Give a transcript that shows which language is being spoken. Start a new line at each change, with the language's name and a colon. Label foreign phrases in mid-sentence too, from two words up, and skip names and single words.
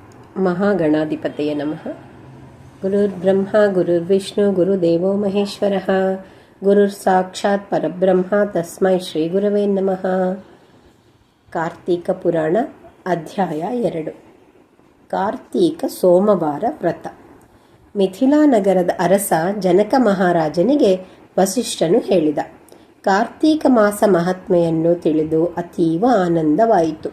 Sanskrit: ಮಹಾಗಣಾಧಿಪತಯೇ ನಮಃ. ಗುರುರ್ಬ್ರಹ್ಮ ಗುರುರ್ವಿಷ್ಣು ಗುರುದೇವೋ ಮಹೇಶ್ವರಃ. ಗುರುರ್ ಸಾಕ್ಷಾತ್ ಪರಬ್ರಹ್ಮ ತಸ್ಮೈ ಶ್ರೀ ಗುರವೇ ನಮಃ.
Kannada: ಕಾರ್ತೀಕ ಪುರಾಣ ಅಧ್ಯಾಯ 2. ಕಾರ್ತೀಕ ಸೋಮವಾರ ವ್ರತ. ಮಿಥಿಲಾ ನಗರದ ಅರಸ ಜನಕ ಮಹಾರಾಜನಿಗೆ ವಸಿಷ್ಠನು ಹೇಳಿದ. ಕಾರ್ತೀಕ ಮಾಸ ಮಹಾತ್ಮೆಯನ್ನು ತಿಳಿದು ಅತೀವ ಆನಂದವಾಯಿತು.